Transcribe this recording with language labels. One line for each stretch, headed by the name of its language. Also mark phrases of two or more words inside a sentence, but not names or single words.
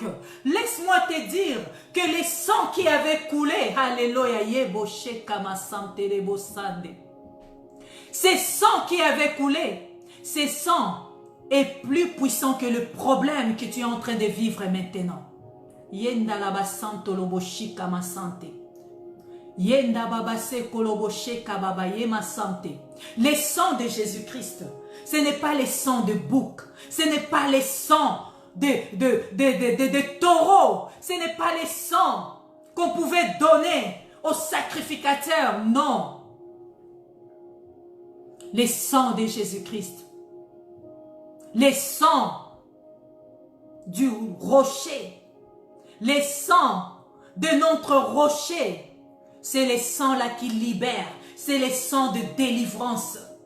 French: Laisse-moi te dire que les sangs qui avaient coulé, alléluia, ces sangs qui avaient coulé, ces sangs est plus puissant que le problème que tu es en train de vivre maintenant. Yenda laba santo loboshi kama sante. Yenda baba se koloboshe kababa yema sante. Les sangs de Jésus-Christ, ce n'est pas les sangs de bouc, ce n'est pas les sangs de taureaux, ce n'est pas les sangs qu'on pouvait donner aux sacrificateurs, non. Les sangs de Jésus-Christ, les sangs du rocher, les sangs de notre rocher, c'est les sangs là qui libèrent, c'est les sangs de délivrance.